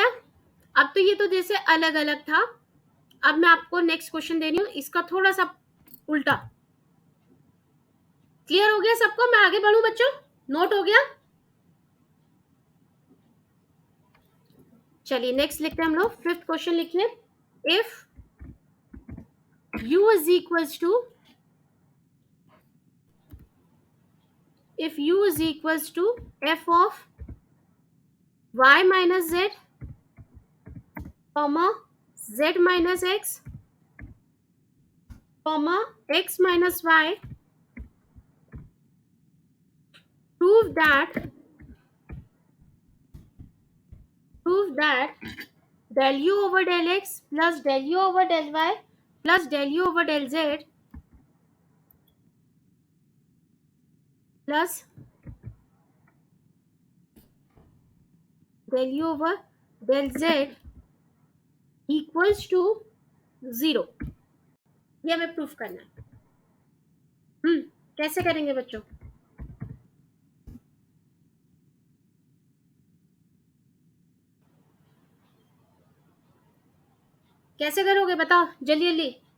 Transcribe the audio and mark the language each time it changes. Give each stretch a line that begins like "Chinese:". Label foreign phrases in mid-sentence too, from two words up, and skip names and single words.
Hindi: अब तो ये तो जैसे अलग अलग था. अब मैं आपको
English: next question
Hindi: दे रही हूँ, इसका थोड़ा सा उल्टा. क्लियर हो गया सबको? मैं आगे बढ़ूं बच्चों? नोट हो गया? चलिए नेक्स्ट लिखते हैं हम लोग. 5th क्वेश्चन लिखिए.
English: इफ u is equals to, if u is equals to f of y minus z comma z minus x comma x minus y, prove that del u over del x plus del u over del y plus del u over del z plus del u over del z equals to 0.
Hindi: ये हमें प्रूफ करना है. कैसे करेंगे बच्चों? कैसे करोगे बताओ जल्दी जल्दी.